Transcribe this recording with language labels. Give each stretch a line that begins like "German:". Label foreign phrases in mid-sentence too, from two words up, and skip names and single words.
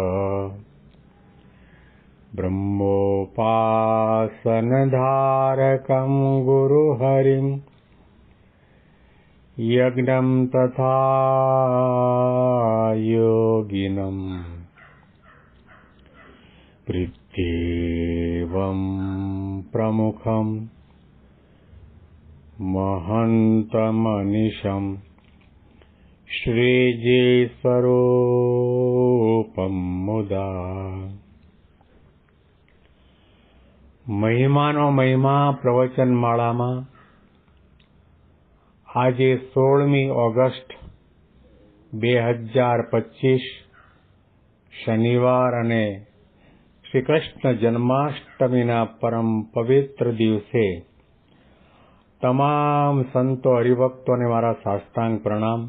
Sanskrit: ब्रह्मोपासनधारकं गुरुहरिं यज्ञं तथा योगिनं पृथ्वीं प्रमुखं महन्तमनिशं श्रीजीस्वरूपं मुदा
Gujarati: મહિમાનો મહિમા પ્રવચનમાળામાં આજે 16મી ઓગસ્ટ 2025 શનિવાર અને શ્રી કૃષ્ણ જન્માષ્ટમીના પરમ પવિત્ર દિવસે તમામ સંતો હરિભક્તોને મારા સાષ્ટાંગ પ્રણામ.